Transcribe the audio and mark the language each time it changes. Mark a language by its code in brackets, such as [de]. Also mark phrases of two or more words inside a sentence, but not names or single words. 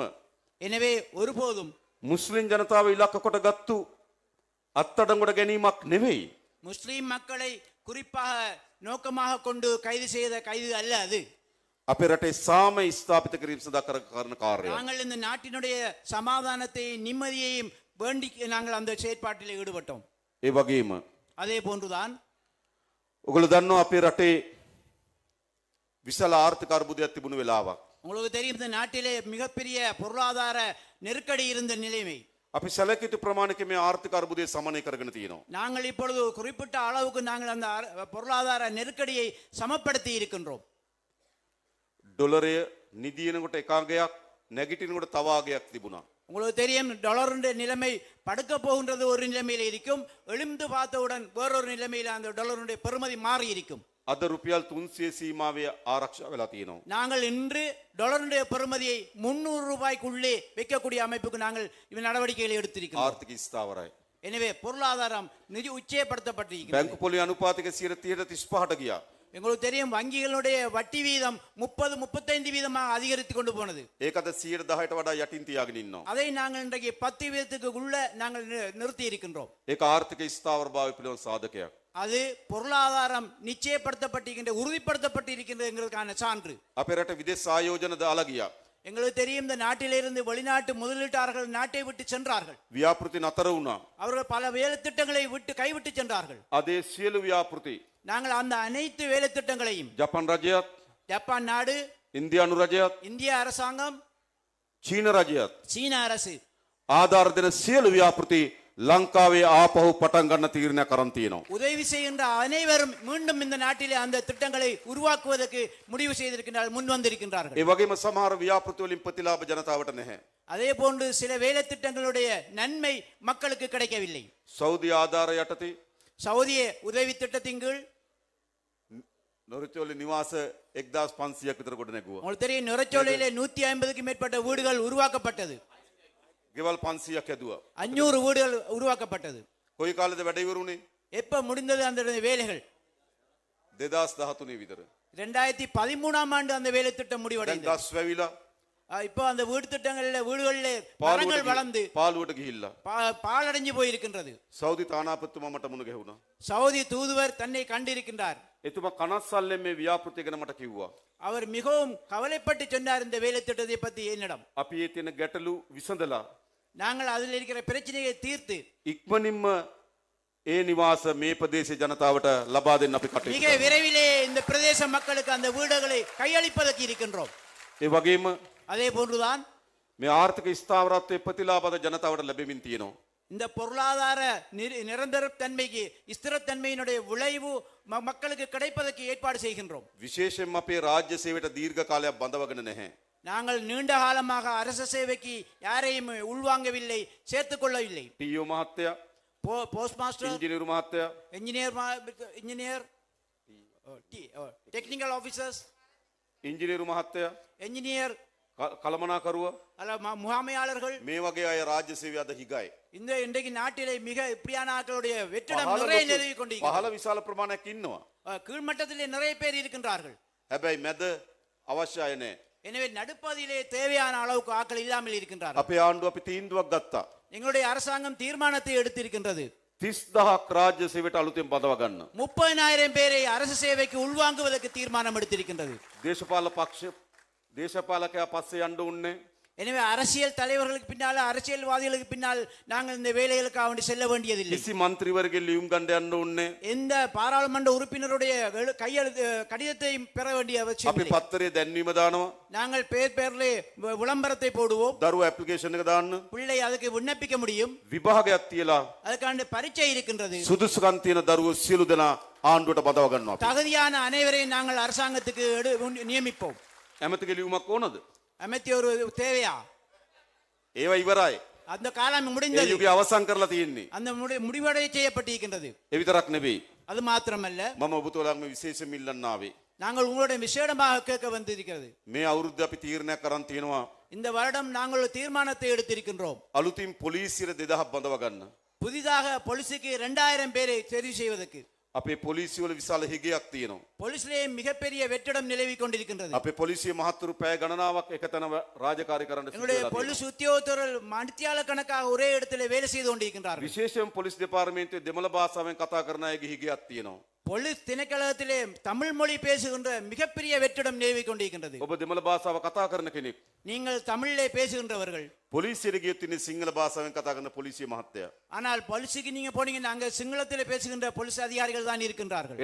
[ta] எனவே ஒருபோதும் [si] මුස්ලිම් ජනතාව ඉලක්ක කොට ගත්තු අත්අඩංගුවට ගැනීමක් නෙවෙයි. [ta] முஸ்லிம் மக்களை குறிப்பாக நோக்கமாக கொண்டு கைது செய்த கைது அல்ல அது. [si] අපේ රටේ සාමය ස්ථාපිත කිරීම සඳහා කරන කාර්යය. [ta] நாங்கள் இந்த நாட்டினுடைய சமாதானத்தை நிம்மதியையும் வேண்டி நாங்கள் அந்த செயற்பாட்டில் ஈடுபட்டோம். [si] ඒ වගේම [ta] அதே போன்றுதான் [si] ඔගොල්ලෝ දන්නවා අපේ රටේ විශාල ආර්ථික අර්බුදයක් තිබුණු වෙලාවක්. [ta] உங்களுக்கு தெரியும் இந்த நாட்டிலே மிகப்பெரிய பொருளாதார நெருக்கடி இருந்த நிலைமை. [si] අපි සැලකිය යුතු ප්‍රමාණයක මේ ආර්ථික අර්බුදය සමනය කරගෙන තියෙනවා. [ta] நாங்கள் இப்பொழுது குறிப்பிட்ட அளவுக்கு நாங்கள் அந்த பொருளாதார நெருக்கடியை சமப்படுத்தி இருக்கின்றோம். [si] ඩොලරය නිදිනකොට එකාගයක් නැගිටිනකොට තව ආගයක් තිබුණා. [ta] உங்களுக்கு தெரியும் டாலருடைய நிலைமை படுக்க போகின்றது ஒரு நிலைமையில் இருக்கும், எழுந்து பார்த்தவுடன் வேறொரு நிலைமையில் அந்த டாலருடைய பெறுமதி மாறி இருக்கும். [si] අද රුපියල් 300 සීමාවේ ආරක්ෂා වෙලා තියෙනවා. [ta] நாங்கள் இன்று டாலருடைய பெறுமதியை 300 ரூபாய்க்குள்ளே வைக்கக்கூடிய அமைப்புக்கு நாங்கள் நடவடிக்கைகளை எடுத்திருக்கிறோம். [si] ආර්ථික ස්ථාවරයි. [ta] எனவே பொருளாதாரம் நிதி உச்சயப்படுத்தப்பட்டிருக்கிறது. [si] බැංකු පොලි අනුපාතික 30-35ට ගියා. [ta] எங்களுக்கு தெரியும் வங்கிகளுடைய வட்டி வீதம் 30-35 வீதமாக அதிகரித்து கொண்டு போனது. [si] ඒක අද 110ට වඩා යටින් තියාගෙන ඉන්නවා. [ta] அதை நாங்கள் இன்றைக்கு 10 வீதத்துக்கு உள்ள நாங்கள் நிறுத்தி இருக்கின்றோம். [si] ඒක ආර්ථික ස්ථාවරභාවය පිළිබඳ සාධකයක්. [ta] அது பொருளாதாரம் நிச்சயப்படுத்தப்பட்டிருக்கின்ற உறுதிப்படுத்தப்பட்டிருக்கின்றதுங்கிறதுக்கான சான்று. [si] අපේ රට විදේශ ආයෝජන දාලා ගියා. [ta] எங்களுக்கு தெரியும் இந்த நாட்டிலிருந்து வெளிநாட்டு முதலீட்டாளர்கள் நாட்டை விட்டு சென்றார்கள். [si] ව්‍යාපෘති නතර වුණා. [ta] அவர்கள் பல வேலை திட்டங்களை விட்டு கைவிட்டு சென்றார்கள். [si] අද ඒ සියලු ව්‍යාපෘති [ta] நாங்கள் அந்த அனைத்து வேலை திட்டங்களையும் [si] ජපන් රජයත්, [ta] ஜப்பான் நாடு, [si] ඉන්දියානු රජයත්, [ta] இந்திய அரசாங்கம், [si] චීන රජයත් [ta] சீன அரசு [si] ආධාර දෙන සියලු ව්‍යාපෘති ලංකාවේ ආපහු පටන් ගන්න තීරණයක් කරන් තියෙනවා. [ta] உதவி செய்கின்ற அனைவரும் மீண்டும் இந்த நாட்டிலே அந்த திட்டங்களை உருவாக்குவதற்கு முடிவு செய்திருக்கின்றார்கள், முன் வந்திருக்கின்றார்கள். [si] ඒ වගේම සමහර ව්‍යාපෘති වලින් ප්‍රතිලාභ ජනතාවට නැහැ. [ta] அதே போன்று சில வேலை திட்டங்களுடைய நன்மை மக்களுக்கு கிடைக்கவில்லை. [si] සෞදි ආධාර යටතේ [ta] சவுதிய உதவி திட்டத்தின் கீழ் [si] නොරිචෝලි නිවාස 1500ක් විතර ගොඩ නැගුවා. [ta] உங்களுக்கு தெரியும் நுரைச்சோலையிலே 150க்கு மேற்பட்ட வீடுகள் உருவாக்கப்பட்டது. [si] ගෙවල් 500ක් හැදුවා. [ta] 500 வீடுகள் உருவாக்கப்பட்டது. [si] කොයි කාලෙද වැඩ ඉවරුනේ? [ta] எப்ப முடிந்தது அந்த வேலைகள்? [si] 2013 විතර. [ta] 2013ஆம் ஆண்டு அந்த வேலை திட்டம் [si] දැන් [ta] முடிவடைந்தது. [si] ගස් වැවිලා [ta] இப்போ அந்த வீடு திட்டங்களில் வீடுகளிலே மரங்கள் வளர்ந்து [si] පාළුවට ගිහිල්ලා [ta] பாலடைஞ்சு போயிருக்கின்றது. [si] සෞදි තානාපතිතුමා මට මුණ ගැහුණා. [ta] சவுதி தூதுவர் தன்னை கண்டிருக்கின்றார். [si] එතුමා කනස්සල්ලෙන් මේ ව්‍යාපෘතිය ගැන මට කිව්වා. [ta] அவர் மிகவும் கவலைப்பட்டு சொன்னார் இந்த வேலை திட்டத்தை பத்தி என்னிடம். [si] අපි ඒ තියෙන ගැටලු විසඳලා [ta] நாங்கள் அதில் இருக்கிற பிரச்சனையை தீர்த்து [si] ඉක්මනින්ම ඒ නිවාස මේ ප්‍රදේශයේ ජනතාවට ලබා දෙන්න අපි කටයුතු [ta] மிக [si] කරනවා. [ta] விரைவிலே இந்த பிரதேச மக்களுக்கு அந்த வீடுகளை கையளிப்பதற்கு இருக்கின்றோம். [si] ඒ වගේම [ta] அதே போன்றுதான் [si] මේ ආර්ථික ස්ථාවරත්වයේ ප්‍රතිලාභද ජනතාවට ලැබෙමින් තියෙනවා. [ta] இந்த பொருளாதார நிரந்தரத்தன்மைக்கு ஸ்திரத்தன்மையினுடைய விளைவு மக்களுக்கு கிடைப்பதற்கு ஏற்பாடு செய்கின்றோம். [si] විශේෂයෙන්ම අපේ රාජ්‍ය සේවයට දීර්ඝ කාලයක් බඳවගෙන නැහැ. [ta] நாங்கள் நீண்ட காலமாக அரச சேவைக்கு யாரையும் உள்வாங்கவில்லை, சேர்த்துக் கொள்ளவில்லை. [si] ටීఓ මහත්තයා, [en] post master, [si] ඉංජිනේරු මහත්තයා, [en] engineer, technical officers, [si] ඉංජිනේරු මහත්තයා, [ta] என்ஜினியர், [si] කළමනාකරුවා [ta] அல்ல முகாமையாளர்கள், [si] මේ වගේ අය රාජ්‍ය සේවය අද හිගයි. [ta] இந்த இன்றைக்கு நாட்டிலே மிக இப்படியான ஆட்களுடைய வெற்றிடம் நிறைய நிலவி கொண்டிருக்கிறது. [si] පහළ විශාල ප්‍රමාණයක් ඉන්නවා. [ta] கீழ்மட்டத்திலே நிறைய பேர் இருக்கின்றார்கள். [si] හැබැයි මැද අවශ්‍ය අය නැහැ. [ta] எனவே நடுப்பகுதியிலே தேவையான அளவுக்கு ஆட்கள் இல்லாமல் இருக்கின்றார்கள். [si] අපේ ආණ්ඩුව අපි තීන්දුවක් ගත්තා. [ta] எங்களுடைய அரசாங்கம் தீர்மானத்தை எடுத்திருக்கின்றது. [si] 30000ක් රාජ්‍ය සේවයට අලුතෙන් බඳව ගන්න. [ta] 30,000 பேரை அரசு சேவைக்கு உள்வாங்குவதற்கு தீர்மானம் எடுத்திருக்கின்றது. [si] දේශපාලකයා පස්සේ යන්න උන්නේ. [ta] எனவே அரசியல் தலைவர்களுக்கு பின்னால், அரசியல்வாதிகளுக்கு பின்னால் நாங்கள் இந்த வேலைகளுக்காக வேண்டி செல்ல வேண்டியதில்லை. [si] කිසි മന്ത്രിවරගේ ලියුම් ගන්න යන්න උන්නේ. [ta] எந்த பாராளுமன்ற உறுப்பினருடைய கையெழுத்து கடிதத்தை பெற வேண்டிய அவசியம் [si] අපි [ta] இல்லை. [si] පත්තරේ දැන්වීම දානවා. [ta] நாங்கள் பேர்லே விளம்பரத்தை போடுவோம். [si] දරුවෝ ඇප්ලිකේෂන් එක දාන්න. [ta] பிள்ளை அதுக்கு விண்ணப்பிக்க முடியும். [si] විභාගයක් තියලා [ta] அதுக்கான பரீட்சை இருக்கின்றது. [si] සුදුසුකම් තියෙන දරුවෝ සියලු දෙනා ආණ්ඩුවට බඳව ගන්නවා. [ta] தகுதியான அனைவரையும் நாங்கள் அரசாங்கத்துக்கு நியமிப்போம். [si] ඇමතිගේ ලියුමක් ඕනද? [ta] அமைத்தி ஒரு தேவையா? [si] ඒවා ඉවරයි. [ta] அந்த காலம் [si] ඒ [ta] முடிந்தது. [si] යුගය අවසන් කරලා තියෙන්නේ. [ta] அந்த முடிவடைய செய்யப்பட்டிருக்கின்றது. [si] ඒ විතරක් නෙවෙයි. [ta] அது மாத்திரமல்ல, [si] මම ඔබතුමාලාම විශේෂ මිල්ලන්න ආවේ. [ta] நாங்கள் உங்களுடைய விசேடமாக கேட்க வந்திருக்கிறது. [si] මේ අවුරුද්ද අපි තීරණයක් කරන් තියෙනවා. [ta] இந்த வருடம் நாங்கள் ஒரு தீர்மானத்தை எடுத்திருக்கின்றோம். [si] අලුතින් පොලිසියට 2000ක් බඳව ගන්න. [ta] புதிதாக போலீஸுக்கு 2000 பேரை தெரிவு செய்வதற்கு. [si] අපේ පොලිසිය වල විශාල හිගයක් තියෙනවා. [ta] போலீஸிலே மிகப்பெரிய வெற்றிடம் நிலவி கொண்டிருக்கின்றது. [si] අපේ පොලිසිය මහත්තුරු පැය ගණනාවක් එකතැන රාජකාරී කරන්න සිදු [ta] எங்களுடைய [si] වෙලා [ta] போலீஸ் [si] තියෙනවා. [ta] உத்தியோகத்தர்கள் மணித்தியால கணக்காக ஒரே இடத்துல வேலை செய்து கொண்டிருக்கின்றார்கள். [si] විශේෂයෙන් පොලිස් දෙපාර්තමේන්තුවේ දෙමළ භාෂාවෙන් කතා කරන අයගේ හිගයක් තියෙනවා. [ta] போலீஸ் திணைக்களத்திலே தமிழ் மொழி பேசுகின்ற மிகப்பெரிய வெற்றிடம் நிலவி கொண்டிருக்கின்றது. [si] ඔබ දෙමළ භාෂාව කතා කරන කෙනෙක්. [ta] நீங்கள் தமிழிலே பேசுகின்றவர்கள். [si] පොලිසියට ගියොත් ඉන්නේ සිංහල භාෂාවෙන් කතා කරන පොලිසිය මහත්තයා. [ta] ஆனால் போலீஸுக்கு நீங்க போனீங்கன்னா அங்க சிங்களத்திலே பேசுகின்ற போலீஸ் அதிகாரிகள் தான் இருக்கின்றார்கள்.